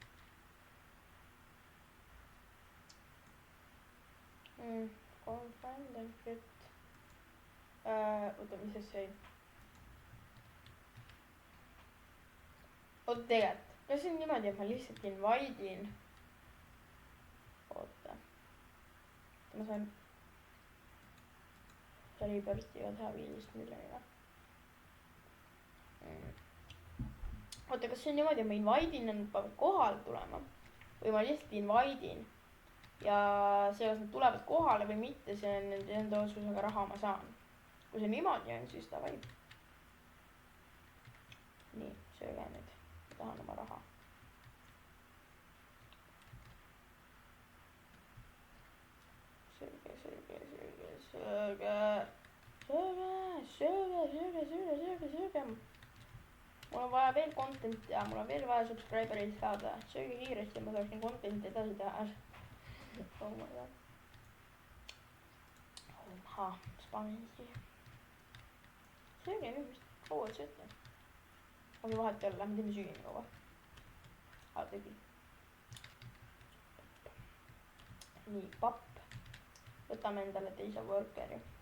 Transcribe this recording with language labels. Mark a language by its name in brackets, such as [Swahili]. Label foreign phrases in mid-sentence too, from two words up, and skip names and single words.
[Estonian] oota, mis see sai? oota, tegelikult, kas see on niimoodi, et ma lihtsalt [English] invite in? [Estonian] oota, ma saan Reburstiga teha 15 miljoniga. oota, kas see on niimoodi, et ma [English] invite in [Estonian] ja nad peavad kohale tulema või ma lihtsalt [English] invite in [Estonian] ja see, kas nad tulevad kohale või mitte, see on nende otsusega, raha ma saan. kui see niimoodi on, siis davai. nii, sööge nüüd, ma tahan oma raha. sööge. mul on vaja veel content ja mul on veel vaja subscribereid saada. sööge kiiresti, ma saaksin content'i edasi teha. [English] oh my god. [Estonian] Spamin siia. sööge nüüd vist, kaua et sööte. aga vahet ei ole, lähme teeme süüa nii kaua. tõbi. nii, papp. võtame endale teise workeri.